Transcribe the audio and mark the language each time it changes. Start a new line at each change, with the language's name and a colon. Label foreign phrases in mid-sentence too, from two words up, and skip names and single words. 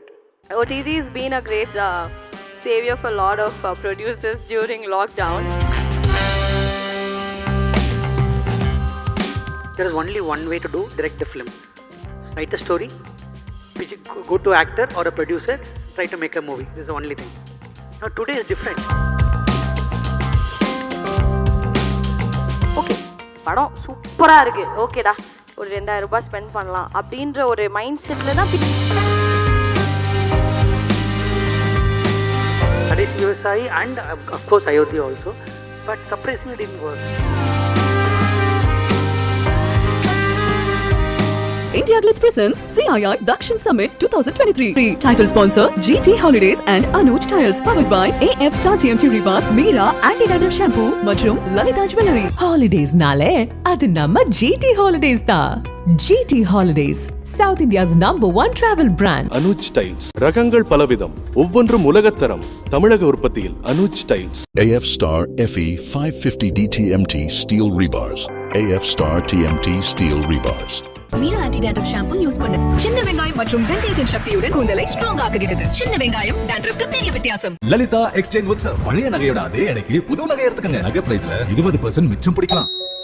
English: OTT has been a great savior for a lot of producers during lockdown. There is only one way to direct the film. Write a story, go to actor or a producer, try to make a movie. This is the only thing. Now today is different.
Tamil: Okay, படம் சூப்பரா இருக்கு. ஓகேடா. ஒரு 2000 ரூபாய் ஸ்பெண்ட் பண்ணலாம் அப்படின்ற ஒரு
English: mind setல
Tamil: தான்
English: Paris Vyavasai and of course Ayodhya also, but surprisingly didn't work. IndiaGlitz presents CII Dakshin Summit 2023. Title sponsor GT Holidays and ANUJ Tiles, powered by AF Star TMT REBARS, Meera Anti-Dandruff Shampoo மற்றும் Lalita Jewelry.
Tamil: Holidays நாளே அது நம்ம GT Holidays தான்.
English: GT Holidays, South India's #1 travel brand.
Tamil: அனுஜ் டைல்ஸ் ரகங்கள் பலவிதம், ஒவ்வொன்றும் உலகத்தரம். தமிழக உற்பத்தியில் அனுஜ் டைல்ஸ்.
English: AF Star FE 550 DTMT steel rebars. AF Star TMT steel rebars.
Tamil: மீரா ஆன்டி டேண்ட்ரஃப் ஷாம்பு யூஸ் பண்ணு. சின்ன வெங்காயம் மற்றும் வெந்தயத்தின் சக்தியுடன் கூந்தலை ஸ்ட்ராங் ஆக்குகிறது. சின்ன வெங்காயம் டேண்ட்ரஃப்க்கு பெரிய வித்தியாசம். லலிதா எக்ஸ்சேஞ்ச் உற்சவ். பழைய நகையோட அதே எடைக்கு புது நகை எடுத்துக்கங்க. நகை பிரைஸ்ல 20% மிச்சம் பிடிக்கலாம்.